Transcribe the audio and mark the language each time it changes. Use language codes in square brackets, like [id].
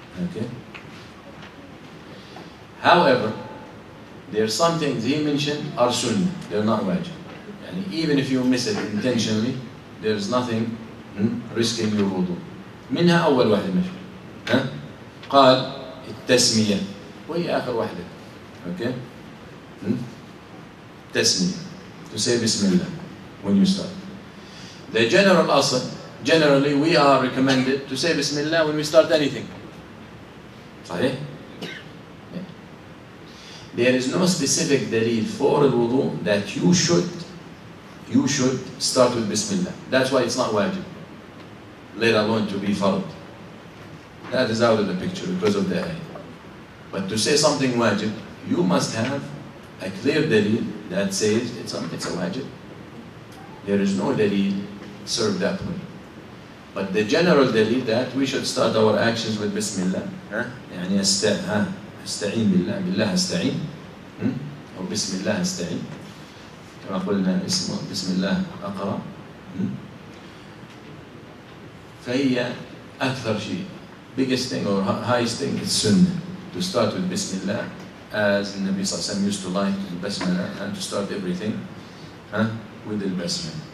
[en] Okay. However, there are some things he mentioned are sunnah, they're not wajib. And even if you miss it intentionally, there's nothing risking your wudu. [ar] منها أول واحدة ماشي. قال التسمية وهي آخر واحدة. [en] Okay? تسمية. To say Bismillah when you start. The general asl, generally we are recommended to say Bismillah when we start anything. [ar] صحيح? Yeah. [en] There is no specific dalil for الوضوء that you should start with Bismillah. That's why it's not wajib, let alone to be fard. That is out of the picture because of the ayah. But to say something wajib, you must have a clear dalil that says it's a wajib. There is no dalil served that way. But the general dalil that we should start our actions with Bismillah. [ar] يعني استعين بالله بالله استعين أو بسم الله استعين. كما قلنا اسمه بسم الله أقرأ. فهي أكثر شيء, [en] biggest thing or highest thing is sunnah, to start with Bismillah, as the Nabi sallallahu alaihi wasallam used to like the Basmala, and to start everything with the Basmala.